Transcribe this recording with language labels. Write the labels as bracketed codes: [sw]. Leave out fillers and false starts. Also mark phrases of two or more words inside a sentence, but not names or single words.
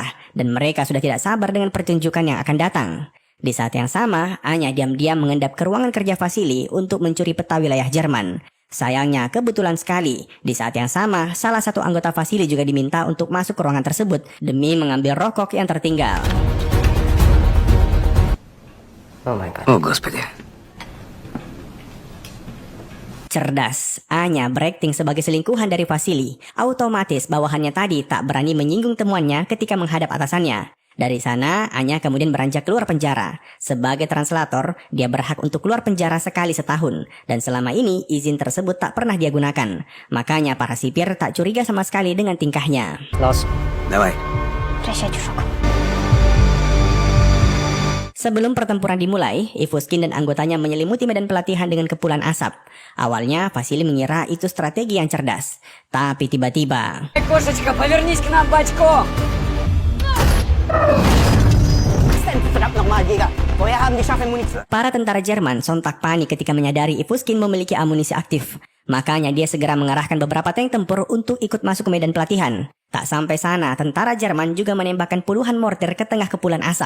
[id] Dan mereka sudah tidak sabar dengan pertunjukan yang akan datang. Di saat yang sama, Anya diam-diam mengendap ke ruangan kerja Vasily untuk mencuri peta wilayah Jerman. Sayangnya, kebetulan sekali, di saat yang sama, salah satu anggota Vasily juga diminta untuk masuk ke ruangan tersebut demi mengambil rokok yang tertinggal. [en] Oh my god. [ru] О, Господи. [id] Cerdas, Anya berakting sebagai selingkuhan dari Vasily. Otomatis bawahannya tadi tak berani menyinggung temuannya ketika menghadap atasannya. Dari sana, Anya kemudian beranjak keluar penjara. Sebagai translator, dia berhak untuk keluar penjara sekali setahun. Dan selama ini, izin tersebut tak pernah dia gunakan. Makanya para sipir tak curiga sama sekali dengan tingkahnya. [de] Los. [ru] Давай. Прощай, чушок. [id] Sebelum pertempuran dimulai, Ivuskin dan anggotanya menyelimuti medan pelatihan dengan kepulan asap. Awalnya, Vasily mengira itu strategi yang cerdas. Tapi tiba-tiba... [ru] Кошечка, повернись к нам, батько! [id] Para tentara Jerman sontak panik ketika menyadari Ivuskin memiliki amunisi aktif. Makanya dia segera mengarahkan beberapa tank tempur untuk ikut masuk ke medan pelatihan. Tak sampai sana, tentara Jerman juga menembakkan puluhan mortir ke tengah kepulan asap.